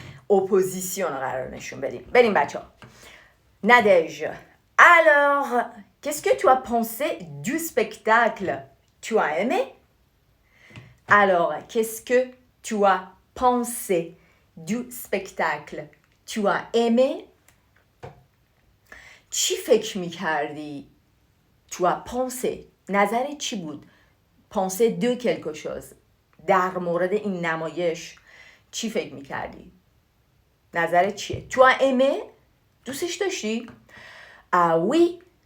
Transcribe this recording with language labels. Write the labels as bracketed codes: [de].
[fa] اپوزیسیون رو قرار نشون بدیم. بریم بچه ها. [fr] Nadège, alors, qu'est-ce que tu as pensé du spectacle? Tu as aimé? Alors, qu'est-ce que tu as pensé du spectacle? Tu as aimé? [fa] چی فکر می‌کردی؟ [fr] Tu as pensé. [fa] نظرت چی بود؟ [fr] Pensé de quelque chose. [fa] در مورد این نمایش چی فکر می‌کردی؟ نظرت چیه؟ [fr] Tu as aimé? [fa] دوستش داشتی؟ [fr] Ah oui!